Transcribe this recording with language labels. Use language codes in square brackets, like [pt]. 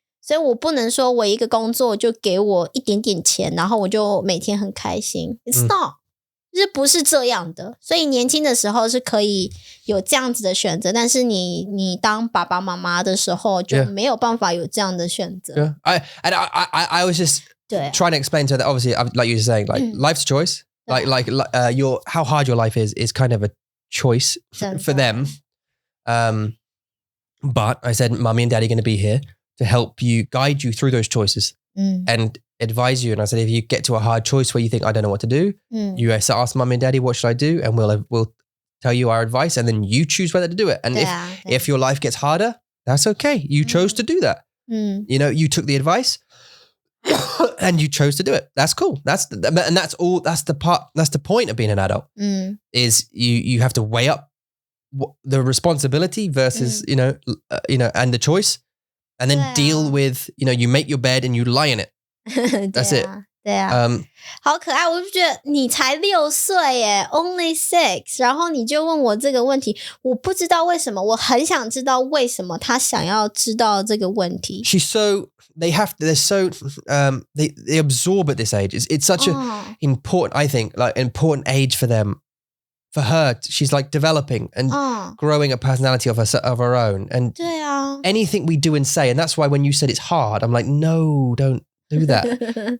[zh] 所以我不能说我一个工作就给我一点点钱，然后我就每天很开心。 [en] It's not， [zh] 就是不是这样的。所以年轻的时候是可以有这样子的选择，但是你当爸爸妈妈的时候就没有办法有这样的选择。 [en] Yeah. I was just trying to explain to that. Obviously, like you were saying, like life's a choice. Like your how hard your life is kind of a choice for them. But I said, Mummy and Daddy are going to be here to help you, guide you through those choices and advise you. And I said, if you get to a hard choice where you think, I don't know what to do, you ask Mummy and Daddy, what should I do? And we'll tell you our advice, and then you choose whether to do it. And if your life gets harder, that's okay. You chose to do that. You know, you took the advice and you chose to do it. That's cool. That's the point of being an adult is you have to weigh up the responsibility versus, you know, and the choice. And then deal with, you know, you make your bed and you lie in it. That's it. [zh] 对啊，好可爱！我就觉得你才6岁耶 ， [en] only 6， [zh] 然后你就问我这个问题，我不知道为什么，我很想知道为什么他想要知道这个问题。 [en] They're so they absorb at this age. It's such an important, I think, like important age for them. For her, she's like developing and growing a personality of her own. And anything we do and say, and that's why when you said it's hard, I'm like, no, don't do that.